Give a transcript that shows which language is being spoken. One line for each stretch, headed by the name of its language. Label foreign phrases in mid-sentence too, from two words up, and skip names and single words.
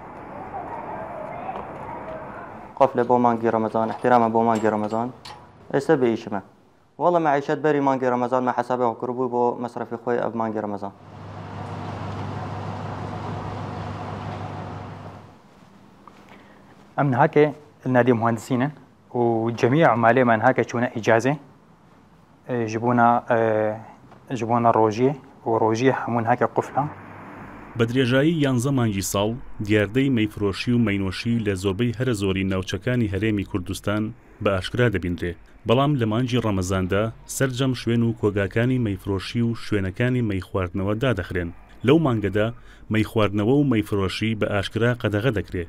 Kurdish: قفلة بۆ مانگی ڕەمەزان احترامە بۆ مانگی ڕەمەزان ئێستا بە ئیشمە وەڵە مەعیشەت بەری مانگی ڕەمەزان مە حەسابێ کردبووی بۆ مەصرفی خۆی ئەو مانگی ڕەمەزان. ئەم هاکێ نادی مهندسینن و جميع عمالێمان هاکە چوونە ئیجازێ ji bona rojiyê û rojiyê hemûn heke qufla.
Central Kurdish: بە درێژایی 11 مانگی ساڵ دیاردەی مەیفرۆشی و مەینۆشی لە زۆربەی هەرە زۆری ناوچەکانی هەرێمی کوردستان بە ئاشکرا دەبیندرێ، بەڵام لە مانگی ڕەمەزاندا سەرجەم شوێن و کۆگاکانی مەیفرۆشی و شوێنەکانی مەیخواردنەوە دادەخرێن. لەو مانگەدا مەیخواردنەوە و مەیفرۆشی بە ئاشکرا قەدەغە دەکرێت.